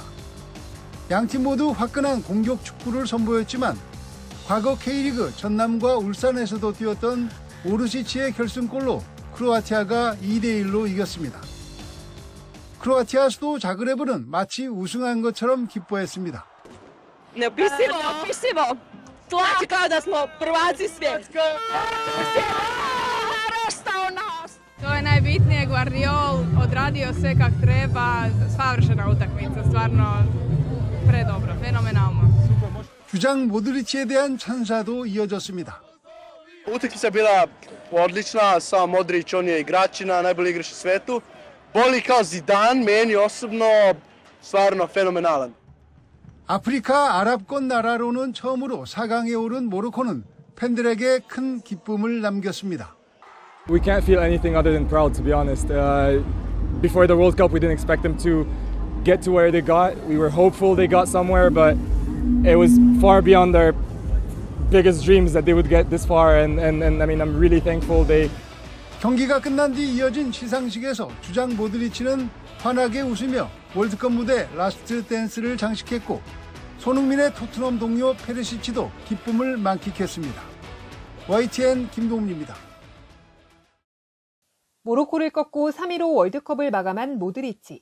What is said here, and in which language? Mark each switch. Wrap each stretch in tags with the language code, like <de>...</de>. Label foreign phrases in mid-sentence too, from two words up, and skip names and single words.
<ko>양팀 모두 화끈한 공격 축구를 선보였지만 과거 K리그 전남과 울산에서도 뛰었던 오르시치의 결승골로 크로아티아가 2대1로 이겼습니다. 크로아티아 수도 자그레브는 마치 우승한 것처럼 기뻐했습니다.</ko> <hr>Neopisivo. Znači kao da smo prvaci svijeta. To je najbitnije, Guardiol odradio sve kak treba, savršena utakmica, stvarno predobro, fenomenalno.</hr> <ko>주장 모드리치에 대한 찬사도 이어졌습니다.</ko> <hr>Utakmica je bila odlična, sam Modrić, on je igračina, najbolji igrač u svetu. Boli kao Zidane, meni osobno stvarno fenomenalan.</hr> <ko>아프리카 아랍권 나라로는 처음으로 4강에 오른 모로코는 팬들에게 큰 기쁨을 남겼습니다.</ko> <en>We can't feel anything other than proud, to be honest. Before the World Cup, we didn't expect them to get to where they got. We were hopeful they got somewhere, but it was far beyond their biggest dreams that they would get this far. And I mean, I'm really thankful they.</en> <ko>경기가 끝난 뒤 이어진 시상식에서 주장 모드리치는 환하게 웃으며 월드컵 무대 라스트 댄스를 장식했고 손흥민의 토트넘 동료 페르시치도 기쁨을 만끽했습니다. YTN 김동훈입니다. 모로코를 꺾고 3위로 월드컵을 마감한 모드리치.</ko>